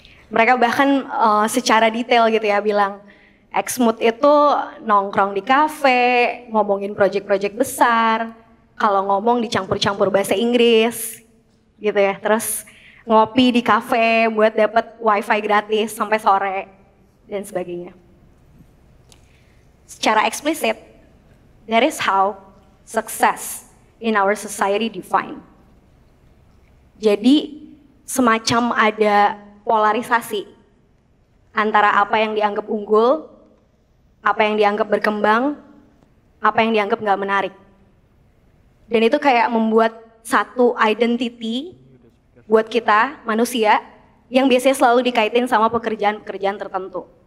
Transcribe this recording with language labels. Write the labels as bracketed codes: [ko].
[id] Mereka bahkan secara detail gitu ya bilang, eksmut itu nongkrong di kafe, ngomongin proyek-proyek besar, kalau ngomong dicampur-campur bahasa Inggris gitu ya, terus ngopi di kafe buat dapat wifi gratis sampai sore dan sebagainya. Secara eksplisit, [en] that is how success in our society defined. [id] Jadi semacam ada polarisasi antara apa yang dianggap unggul, apa yang dianggap berkembang, apa yang dianggap nggak menarik. Dan itu kayak membuat satu identity buat kita manusia yang biasanya selalu dikaitin sama pekerjaan-pekerjaan tertentu.